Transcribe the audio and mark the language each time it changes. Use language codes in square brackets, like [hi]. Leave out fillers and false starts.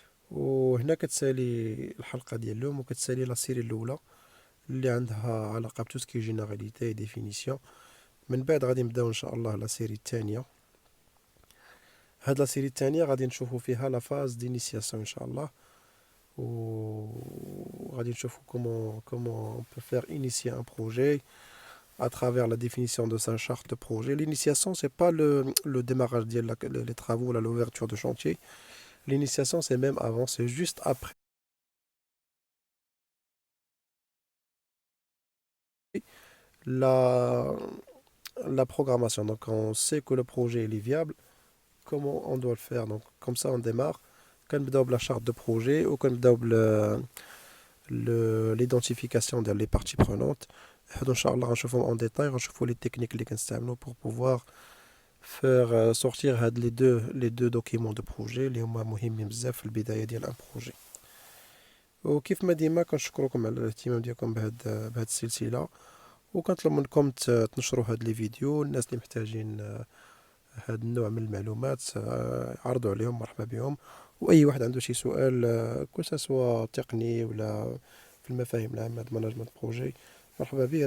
[ar] وهنا كتسالي الحلقه ديال اليوم وكتسالي لا سيري الاولى اللي عندها علاقه بتوسكي جينيراليتي ديفينيسيون. من بعد غادي نبداو ان شاء الله لا سيري الثانيه. هاد لا سيري الثانيه غادي نشوفوا فيها لا فاز دينيسياسيون ان شاء الله. وغادي نشوفوا [fr] comment on peut faire initier un projet à travers la définition de sa charte de projet. L'initiation, c'est pas le démarrage des travaux, l'ouverture de chantier. L'initiation, c'est même avant, c'est juste après la, la programmation. Donc, on sait que le projet il est viable, comment on doit le faire. Donc, comme ça, on démarre. Quand on double la charte de projet ou quand on double l'identification des parties prenantes. Inch'Allah, on va en détail, on va les techniques pour pouvoir faire sortir les deux documents de projet [ar] اللي هما مهمين بزاف في البداية ديال ان بروجي. وكيف ما ديما كنشكركم على الاهتمام ديالكم بهاد السلسلة وكنطلب منكم تنشروا هاد لي فيديو. الناس اللي محتاجين هاد النوع من المعلومات عرضوا عليهم، مرحبا بهم. واي واحد عنده شي سؤال كل سواء تقني ولا في المفاهيم العامة د مانجمنت بروجي مرحبا به.